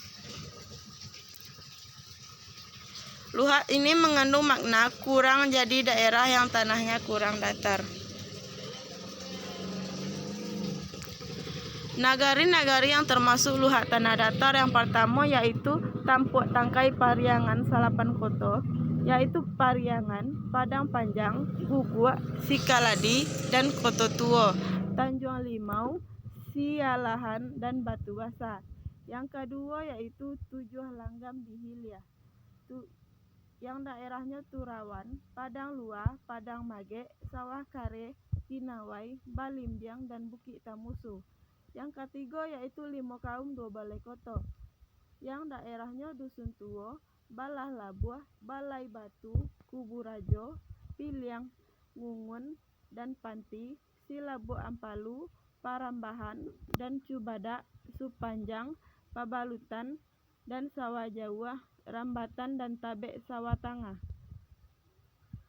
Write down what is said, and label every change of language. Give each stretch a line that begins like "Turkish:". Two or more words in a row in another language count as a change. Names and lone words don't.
Indonesian: Luhak ini mengandung makna kurang, jadi daerah yang tanahnya kurang datar. Nagari-nagari yang termasuk Luhak Tanah Datar yang pertama yaitu Tampuk Tangkai Pariangan Salapan Koto, yaitu Pariangan, Padang Panjang, Guguk, Sikaladi, dan Koto Tuo, Tanjung Limau, Sialahan, dan Batu Basa. Yang kedua yaitu Tujuh Langgam di Hilia, yang daerahnya Turawan, Padang Luar, Padang Mage, Sawah Kare, Kinawai, Balimbiang, dan Bukit Tamusu. Yang ketiga yaitu Limo Kaum Dua Balai Koto, yang daerahnya Dusun Tuo, Balah Labuah, Balai Batu, Kubu Rajo, Piliang, Ngungun, dan Panti, Silabu Ampalu, Parambahan, dan Cubadak, Supanjang, Pabalutan, dan Sawah Jawah, Rambatan, dan Tabek Sawah Tangah.